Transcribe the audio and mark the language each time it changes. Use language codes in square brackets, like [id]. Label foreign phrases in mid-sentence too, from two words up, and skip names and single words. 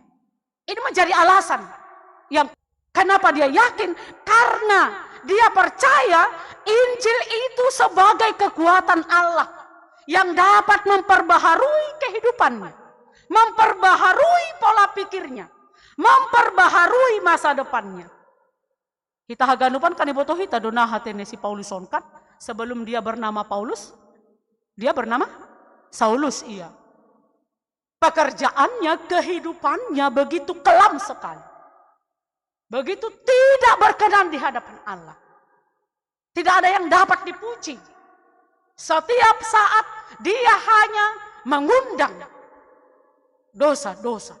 [id] Ini menjadi alasan yang kenapa dia yakin, karena dia percaya Injil itu sebagai kekuatan Allah yang dapat memperbaharui kehidupannya, memperbaharui pola pikirnya, memperbaharui masa depannya. [bts] Kita haganupan kan iboto hita dona hatene si Paulus onkat, [id] sebelum dia bernama Paulus, dia bernama Saulus, iya. Pekerjaannya, kehidupannya begitu kelam sekali. Begitu tidak berkenan di hadapan Allah. Tidak ada yang dapat dipuji. Setiap saat dia hanya mengundang dosa-dosa.